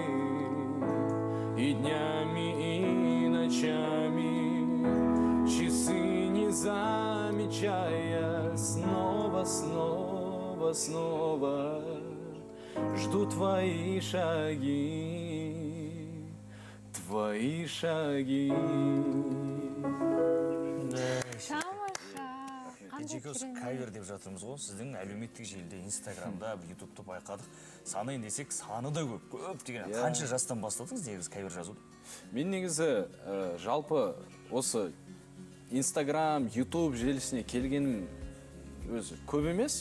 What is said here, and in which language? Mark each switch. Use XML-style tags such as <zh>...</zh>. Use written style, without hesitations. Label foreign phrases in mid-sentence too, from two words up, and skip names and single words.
<ru>И днями, и ночами, часы не замечая, снова жду твои шаги, твои шаги.</ru> <kk>Кенжеге осы кавер деп жатырмыз ғой, сіздің әлеуметтік желіде, инстаграмда, ютубты байқадық. Санайын десек, саны да көп деген. Қанша жастан бастадыңыз негізі кавер жазуды? Мен негізі жалпы осы инстаграм, ютуб желісіне келгенім өзі көп емес.</kk>